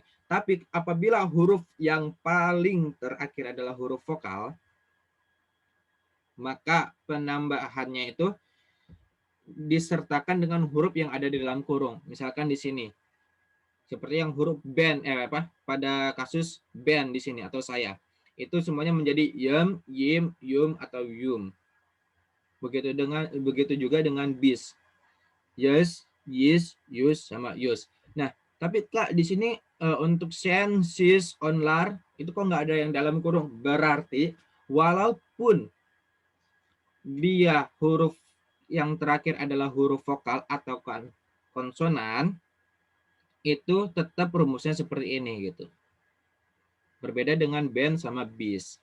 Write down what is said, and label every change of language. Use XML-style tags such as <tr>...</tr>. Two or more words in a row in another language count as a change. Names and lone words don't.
<id>Tapi apabila huruf yang paling terakhir adalah huruf vokal, maka penambahannya itu disertakan dengan huruf yang ada di dalam kurung. Misalkan di sini. Seperti yang huruf ben pada kasus ben di sini atau saya. Itu semuanya menjadi yum, yim, yum atau yum. Begitu juga dengan bis. Yes, yes, use sama use. Nah, Tapi Kak, di sini untuk sen, sis, onlar, itu kok nggak ada yang dalam kurung. Berarti walaupun dia huruf yang terakhir adalah huruf vokal atau konsonan, itu tetap rumusnya seperti ini gitu. Berbeda dengan ben sama bis.</id>